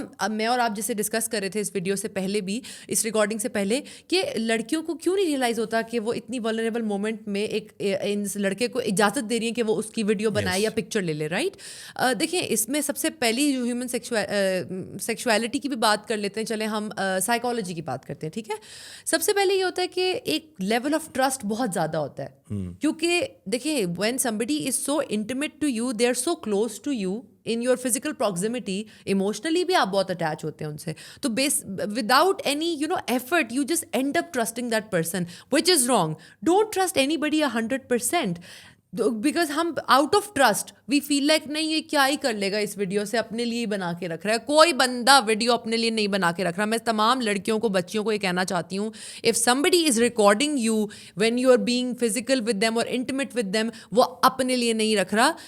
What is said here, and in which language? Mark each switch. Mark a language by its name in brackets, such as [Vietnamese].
[Urdu] میں اور آپ جیسے ڈسکس کر رہے تھے اس ویڈیو سے پہلے بھی, اس ریکارڈنگ سے پہلے, کہ لڑکیوں کو کیوں نہیں ریئلائز ہوتا کہ وہ اتنی ولنریبل مومنٹ میں ایک لڑکے کو اجازت دے رہی ہیں کہ وہ اس کی ویڈیو بنائے یا پکچر لے لے, رائٹ. دیکھیں اس میں سب سے پہلی جو ہیومن سیکشویلٹی کی بھی بات کر لیتے ہیں, چلیں ہم سائیکالوجی کی بات کرتے ہیں, ٹھیک ہے. سب سے پہلے یہ ہوتا ہے کہ ایک [English] level of trust [Urdu] بہت زیادہ ہوتا ہے, کیونکہ دیکھیں when [English] somebody is so intimate to you, they are so close to you in your physical proximity, [Urdu] emotionally بھی آپ بہت اٹیچ ہوتے ہیں ان سے, تو [English] without any effort you just end up trusting that person, which is wrong. Don't trust anybody 100%, [Urdu] because ہم [English] out of trust we feel like [Urdu] نہیں یہ کیا ہی کر لے گا اس ویڈیو سے, اپنے لیے بنا کے رکھ رہا ہے. کوئی بندہ ویڈیو اپنے لیے نہیں بنا کے رکھ رہا. میں تمام لڑکیوں کو, بچیوں کو یہ کہنا چاہتی ہوں, if [English] somebody is recording you when you are being physical with them [Urdu] or intimate with them, وہ اپنے لیے نہیں رکھ رہا.